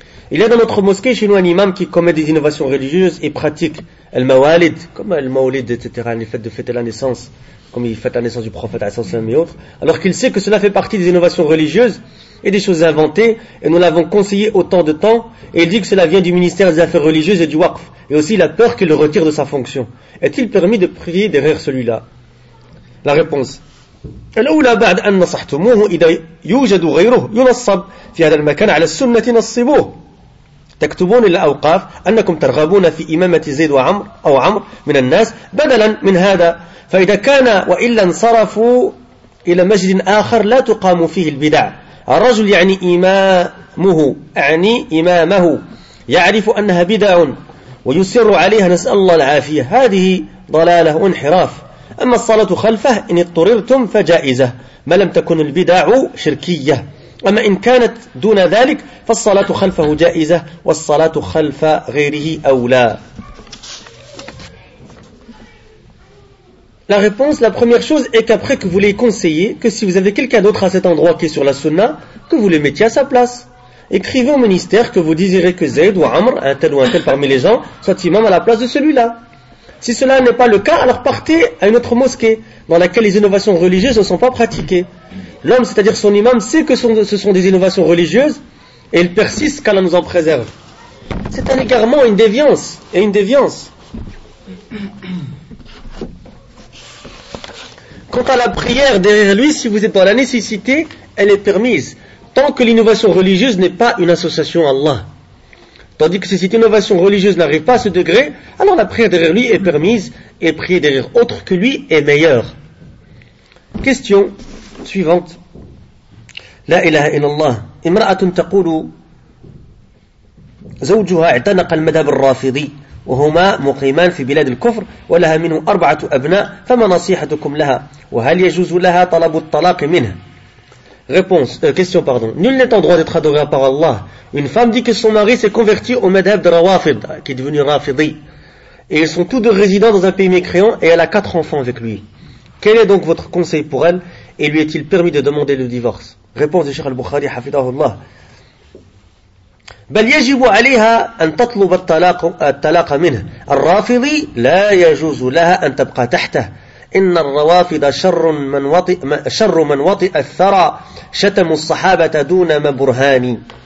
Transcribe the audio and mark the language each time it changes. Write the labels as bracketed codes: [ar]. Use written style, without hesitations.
[fr] Il y a dans notre mosquée chez nous un imam qui commet des innovations religieuses et pratique le mawalid, comme le mawalid, etc., les fêtes de fêter la naissance, comme il fête la naissance du prophète, et autres, alors qu'il sait que cela fait partie des innovations religieuses et des choses inventées, et nous l'avons conseillé autant de temps, et il dit que cela vient du ministère des Affaires religieuses et du Waqf, et aussi il a peur qu'il le retire de sa fonction. Est-il permis de prier derrière celui-là? La réponse. [ar] الأولى بعد أن نصحتموه إذا يوجد غيره ينصب في هذا المكان على السنة نصبوه تكتبون للأوقاف أنكم ترغبون في إمامة زيد وعمر أو عمر من الناس بدلا من هذا فإذا كان وإلا انصرفوا إلى مسجد آخر لا تقام فيه البدع الرجل يعني إمامه يعني إمامه يعرف أنها بدع ويصر عليها نسأل الله العافية هذه ضلالة وانحراف أما الصلاة خلفه إن اضطررتم فجائزة ما لم تكن البدع شركية أما إن كانت دون ذلك فالصلاة خلفه جائزة والصلاة خلف غيره أولى. [fr] La réponse, la première chose est qu'après que vous les conseillez, que si vous avez quelqu'un d'autre à cet endroit qui est sur la sunna, que vous le mettiez à sa place. Écrivez au ministère que vous désirez que Zayd ou Amr, un tel ou un tel parmi les gens, soit imam à la place de celui-là. Si cela n'est pas le cas, alors partez à une autre mosquée dans laquelle les innovations religieuses ne sont pas pratiquées. L'homme, c'est-à-dire son imam, sait que ce sont des innovations religieuses et il persiste qu'Allah nous en préserve. C'est un égarement et une déviance. Quant à la prière derrière lui, si vous êtes dans la nécessité, elle est permise. Tant que l'innovation religieuse n'est pas une association à Allah. Tandis que si cette innovation religieuse n'arrive pas à ce degré, alors la prière derrière lui est permise et prier derrière autre que lui est meilleur. Question suivante. [ar] لا إله إلا الله. امرأة تقول زوجها اعتنق المذهب الرافضي وهما مقيمان في بلاد الكفر ولها منه أربعة أبناء فما نصيحتكم لها وهل يجوز لها طلب الطلاق منه؟ Question. [fr] Nul n'est en droit d'être adoré par Allah. Une femme dit que son mari s'est converti au madhab de Rawafid, qui est devenu Rafidi. Et ils sont tous deux résidents dans un pays mécréant et elle a quatre enfants avec lui. Quel est donc votre conseil pour elle et lui est-il permis de demander le divorce? Réponse de Cheikh al-Bukhari, Hafidahullah. [ar] بل يجب عليها أن تطلب الطلاق منه. الرافضي لا يجوز لها أن تبقى تحته. إن الروافض شر من وطئ الثرى، شتم الصحابة دون ما برهان.